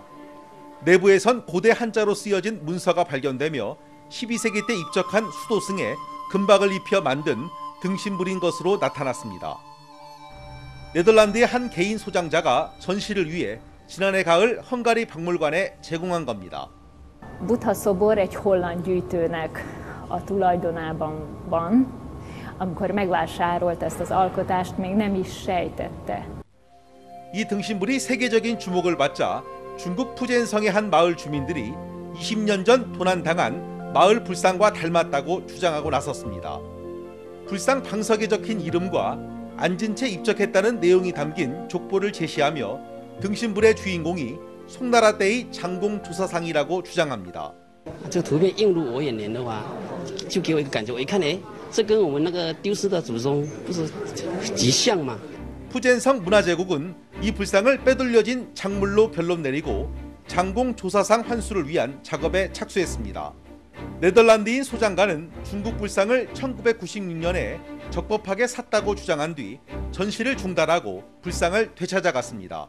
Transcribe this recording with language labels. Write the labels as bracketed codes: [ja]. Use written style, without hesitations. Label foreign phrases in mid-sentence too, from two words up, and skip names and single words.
[ko] 내부에선 고대 한자로 쓰여진 문서가 발견되며 12세기 때 입적한 수도승에 금박을 입혀 만든 등신불인 것으로 나타났습니다. 네덜란드의 한 개인 소장자가 전시를 위해 지난해 가을 헝가리 박물관에 제공한 겁니다. [hu] Buddha szobor egy holland gyűjtőnek a tulajdonában van. Amikor megvásárolt ezt az alkotást, még nem is sejtette. [ko] 이 등신불이 세계적인 주목을 받자 중국 푸젠성의 한 마을 주민들이 20년 전 도난당한 마을 불상과 닮았다고 주장하고 나섰습니다. 불상 방석에 적힌 이름과 앉은 채 입적했다는 내용이 담긴 족보를 제시하며 등신불의 주인공이 송나라 때의 장공 조사상이라고 주장합니다. [zh] 这个图片映入我眼帘的话，就给我一个感觉，我一看，哎，这跟我们那个丢失的祖宗不是极像吗？ [ko] 푸젠성 문화재국은 이 불상을 빼돌려진 작물로 결론 내리고 장공 조사상 환수를 위한 작업에 착수했습니다. 네덜란드인 소장가는 중국 불상을 1996년에 적법하게 샀다고 주장한 뒤 전시를 중단하고 불상을 되찾아갔습니다.